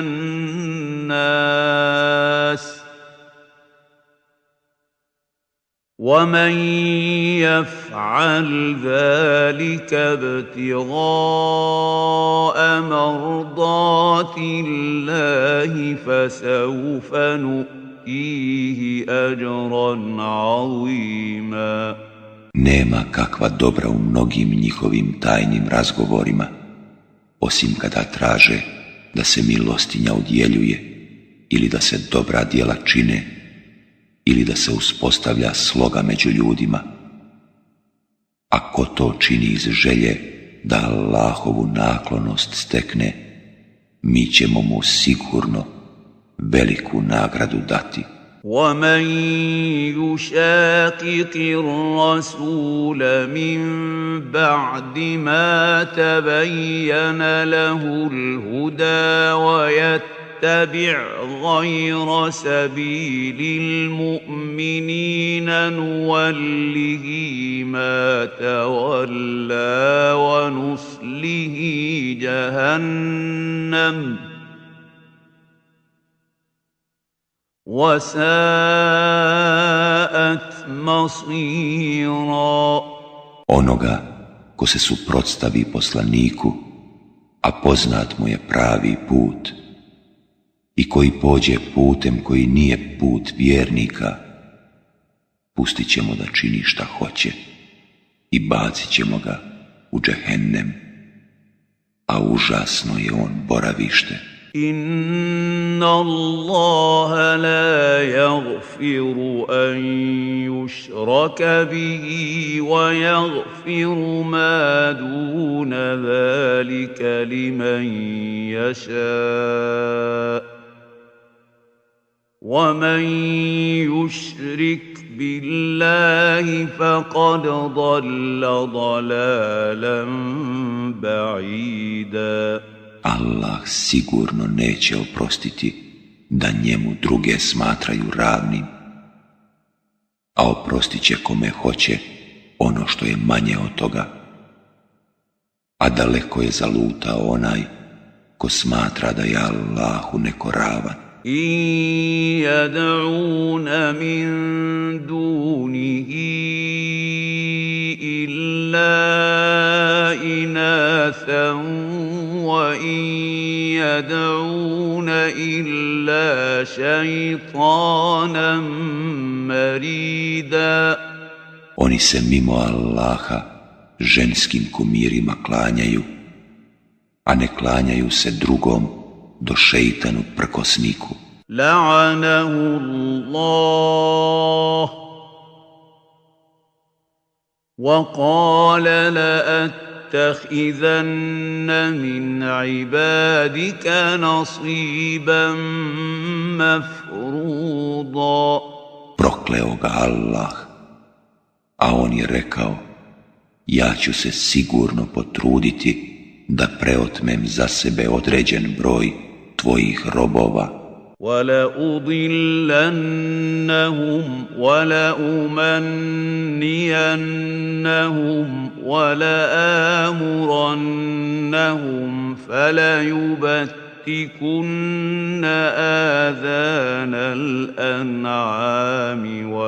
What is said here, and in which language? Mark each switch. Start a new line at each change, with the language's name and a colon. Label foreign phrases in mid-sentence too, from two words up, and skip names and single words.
Arabic: الناس ومن يفعل ذلك ابتغاء مرضات الله فسوف نؤتيه أجرا عظيما.
Bosnian: Nema kakva dobra u mnogim njihovim tajnim razgovorima, osim kada traže da se milostinja udjeljuje ili da se dobra djela čine ili da se uspostavlja sloga među ljudima. A ko to čini iz želje da Allahovu naklonost stekne, mi ćemo mu sigurno veliku nagradu dati.
Arabic: ومن يشاقق الرسول من بعد ما تبين له الهدى ويتبع غير سبيل المؤمنين نوله ما تولى ونصله جهنم وساءت مصيرا.
Bosnian: Onoga ko se suprotstavi poslaniku, a poznat mu je pravi put, i koji pođe putem koji nije put vjernika, pustit ćemo da čini šta hoće i bacit ćemo ga u džehennem, a užasno je on boravište.
Arabic: إن الله لا يغفر أن يشرك به ويغفر ما دون ذلك لمن يشاء ومن يشرك بالله فقد ضل ضلالا بعيدا.
Bosnian: Allah sigurno neće oprostiti da njemu druge smatraju ravnim, a oprostit će kome hoće ono što je manje od toga, a daleko je zalutao onaj ko smatra da je Allahu neko ravan.
Arabic: إن يدعون من دونه إلا إناثا وإن يدعون إلا شيطانا مريدا.
Bosnian: Oni se mimo Allaha ženskim kumirima klanjaju, a ne klanjaju se drugom do šeitanu prkosniku.
Arabic: لعنه الله وقال لأتخذن من عبادك نصيبا مفروضا.
Bosnian: Prokleo ga Allah, a on je rekao, ja ću se sigurno potruditi da preotmem za sebe određen broj tvojih robova.
Arabic: وَلَأُضِلَّنَّهُمْ وَلَأُمَنِّيَنَّهُمْ وَلَآمُرَنَّهُمْ فَلَيُبَتِّكُنَّ آذَانَ الْأَنْعَامِ